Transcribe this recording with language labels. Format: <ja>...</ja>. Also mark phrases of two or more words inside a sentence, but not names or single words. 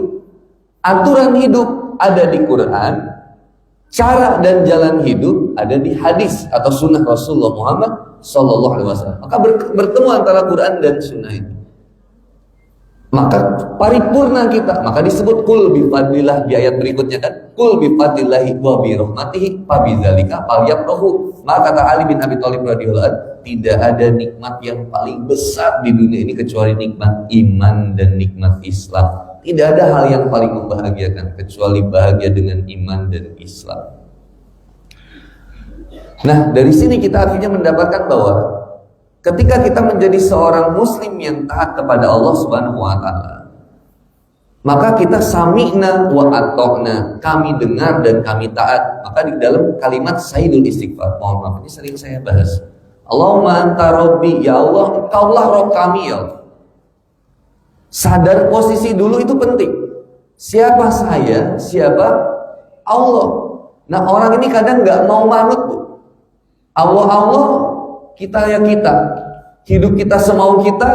<id>Aturan hidup ada di Quran, cara dan jalan hidup ada di hadis atau sunnah Rasulullah Muhammad</id> <ar>صلى الله عليه وسلم.</ar> <id>Maka bertemu antara Quran dan sunnah itu, maka paripurna kita. Maka disebut</id> <ar>قل بفضل الله</ar> <id>di ayat berikutnya kan,</id> <ar>قل بفضل الله وبرحمته فبذلك فليفرحوا.</ar> <id>Maka kata Ali bin Abi Thalib</id> <ar>رضي الله عنه,</ar> <id>tidak ada nikmat yang paling besar di dunia ini kecuali nikmat iman dan nikmat Islam. Tidak ada hal yang paling membahagiakan kecuali bahagia dengan iman dan Islam. Nah, dari sini kita akhirnya mendapatkan bahwa ketika kita menjadi seorang muslim yang taat kepada Allah</id> <ar>سبحانه وتعالى,</ar> <id>maka kita</id> <ar>سمعنا وأطعنا,</ar> <id>kami dengar dan kami taat. Maka di dalam kalimat Sayyidul Istighfar, mohon maaf ini sering saya bahas,</id> <ar>اللهم أنت ربي,</ar> <id>ya Allah engkaulah Rabb kami ya Allah. Sadar posisi dulu itu penting. Siapa saya, siapa Allah. Nah, orang ini kadang nggak mau manut, Bu. Allah, kita ya kita. Hidup kita semau kita.</id>